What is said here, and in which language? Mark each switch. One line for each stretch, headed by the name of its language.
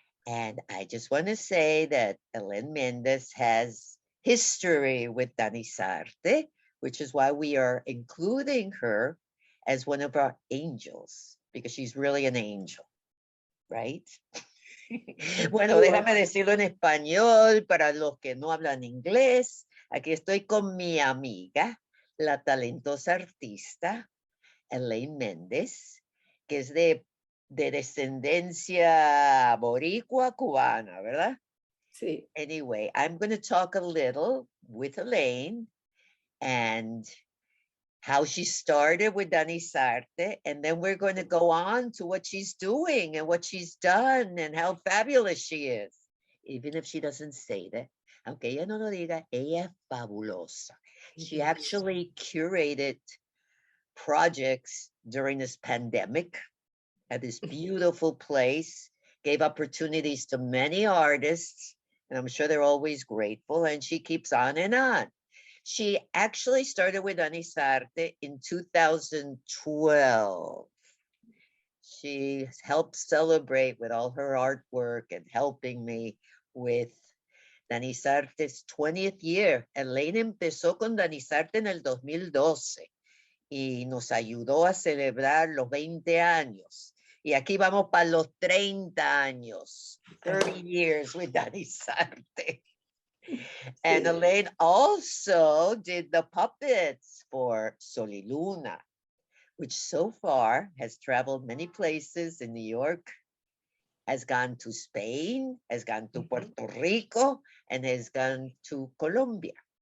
English: And I just want to say that Elaine Mendez has history with Danisarte, which is why we are including her as one of our angels, because she's really an angel, right?
Spanish: Bueno,
English: You are.
Spanish: déjame decirlo en español para los que no hablan inglés. Aquí estoy con mi amiga, la talentosa artista Elaine Mendez, que es de descendencia boricua cubana, ¿verdad? Sí.
English: Anyway, I'm going to talk a little with Elaine and how she started with Danisarte, and then we're going to go on to what she's doing and what she's done and how fabulous she is. Even if she doesn't say that,
Spanish: aunque ella no lo diga, ella es fabulosa.
English: She actually curated projects during this pandemic at this beautiful place, gave opportunities to many artists, and I'm sure they're always grateful, and she keeps on and on. She actually started with Danisarte in 2012. She helped celebrate with all her artwork and helping me with Danisarte's 20th year.
Spanish: Elaine empezó con Danisarte en el 2012 y nos ayudó a celebrar los 20 años. Y aquí vamos para los 30 años,
English: 30 years with Danisarte. And
Spanish: Sí.
English: Elaine also did the puppets for Soliluna, which so far has traveled many places in New York, has gone to Spain, has gone to Puerto Rico, and has gone to Colombia.